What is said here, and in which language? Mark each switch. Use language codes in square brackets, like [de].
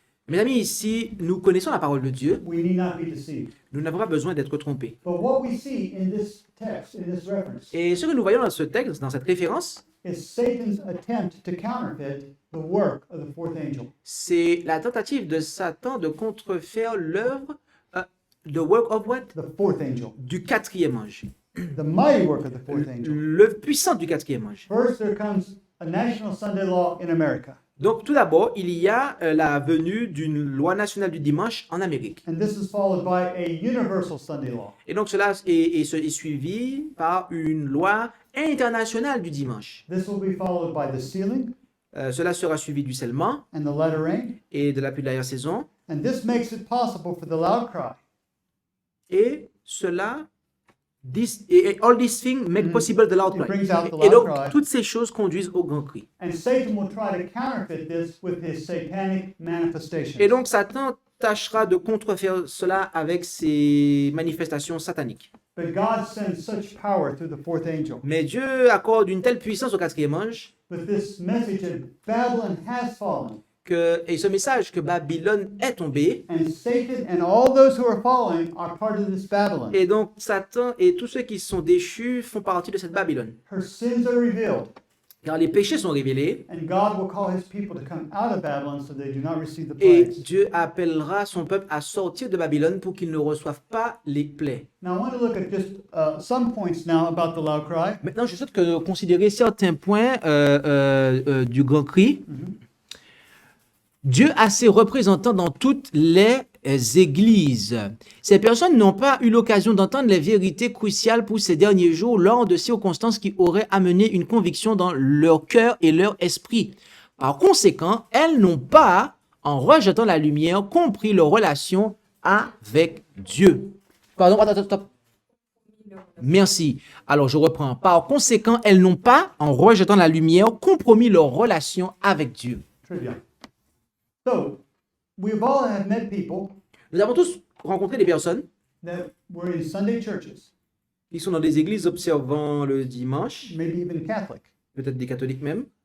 [fr] Mes amis, si nous connaissons la parole de Dieu, [en] we need not be deceived. [fr] nous n'avons pas besoin d'être trompés. [en] But what we see in this text, in this reference, [fr] Et ce que nous voyons dans ce texte, dans cette référence, [en] is Satan's attempt to counterfeit the work of the fourth angel. [fr] c'est la tentative de Satan de contrefaire l'œuvre, [en] the work of what? The fourth angel. [fr] Du quatrième ange. [en] The mighty work of the fourth angel. [fr] Le puissant du quatrième ange. [en] First, there comes a national Sunday law in America. [fr] Donc, tout d'abord, il y a la venue d'une loi nationale du dimanche en Amérique. [en] And this is followed by a universal Sunday law. [fr] Et donc, cela est suivi par une loi internationale du dimanche. [en] This will be followed by the sealing [fr] Cela sera suivi du scellement [en] and the letter rain. [fr] et de la pluie de l'arrière-saison. [en] And this makes it possible for the loud cry. [fr] Et cela, [en] all these things make possible the loud It cry. brings out the [fr] Et donc, [en] loud cry. [fr] toutes ces choses conduisent au grand cri. [en] And Satan will try to counterfeit this with his satanic manifestations. [fr] Et donc, Satan tâchera de contrefaire cela avec ses manifestations sataniques. [en] But God sends such power through the fourth angel. [fr] Mais Dieu accorde une telle puissance au quatrième ange [en] But this message that Babylon has fallen, [fr] et ce message que Babylone est tombée, [en] and Satan and all those who are following are part of this Babylon. [fr] et donc Satan et tous ceux qui sont déchus font partie de cette Babylone. [en] Her sins are revealed, [fr] Car les péchés sont révélés, [en] and God will call his people to come out of Babylon so they do not receive the [fr] et [en] plagues. [fr] Dieu appellera son peuple à sortir de Babylone pour qu'ils ne reçoivent pas les plaies. [en] Now I want to look at just some points now about the loud cry. [fr] Maintenant, je souhaite considérer certains points du grand cri. Dieu a ses représentants dans toutes les églises. Ces personnes n'ont pas eu l'occasion d'entendre les vérités cruciales pour ces derniers jours lors de circonstances qui auraient amené une conviction dans leur cœur et leur esprit. Par conséquent, elles n'ont pas, en rejetant la lumière, compris leur relation avec Dieu. Pardon, attends, stop. Merci. Alors, je reprends. Par conséquent, elles n'ont pas, en rejetant la lumière, compromis leur relation avec Dieu. Trivia. [en] So, we've all have met people [fr] Nous avons tous rencontré des personnes [en] that were in Sunday churches, [fr] qui sont dans des églises observant le dimanche, [en] maybe even Catholic, [fr] peut-être des catholiques même,